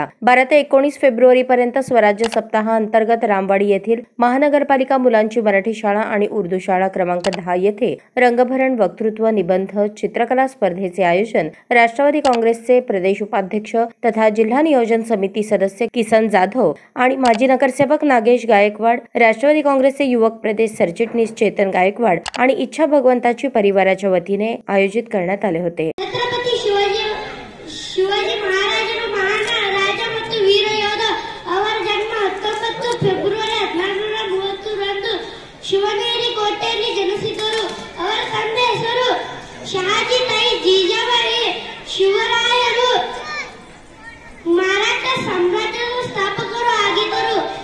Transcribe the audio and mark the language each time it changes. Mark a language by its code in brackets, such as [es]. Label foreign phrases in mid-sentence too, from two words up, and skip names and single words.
[mr] 12 ते 19 फेब्रुवारी पर्यंत स्वराज्य सप्ताहाअंतर्गत रामवाडी येथील महानगरपालिका मुलांची मराठी शाळा आणि उर्दू शाळा क्रमांक 10 येथे रंगभरण, वक्तृत्व, निबंध, चित्रकला स्पर्धेचे आयोजन राष्ट्रवादी काँग्रेसचे प्रदेश उपाध्यक्ष तथा जिल्हा नियोजन समिती सदस्य किसन जाधव आणि माजी नगरसेवक नागेश गायकवाड, राष्ट्रवादी काँग्रेसचे युवक प्रदेश सरचिटणीस चेतन गायकवाड आणि इच्छा भगवंताची परिवाराच्या वतीने आयोजित करण्यात आले होते। [kn] छत्रपती ಶಿವಾಜಿ ಮಹಾರಾಜರು ಮಹಾನ್ ರಾಜ ಮತ್ತು ವೀರ ಯೋಧ। ಅವರ ಜನ್ಮ 19 ಫೆಬ್ರವರಿ 1430ರಂದು ಶಿವನೇರಿ ಕೋಟೆಯಲ್ಲಿ ಜನಿಸಿದರು। ಅವರ ತಂದೆ ಹೆಸರು ಶಹಾಜಿ, ತಾಯಿ ಜೀಜಾಬಾಯಿ। ಶಿವರಾಯರು ಮರಾಠ ಸಾಮ್ರಾಜ್ಯದ ಸ್ಥಾಪಕರು ಆಗಿದ್ದರು।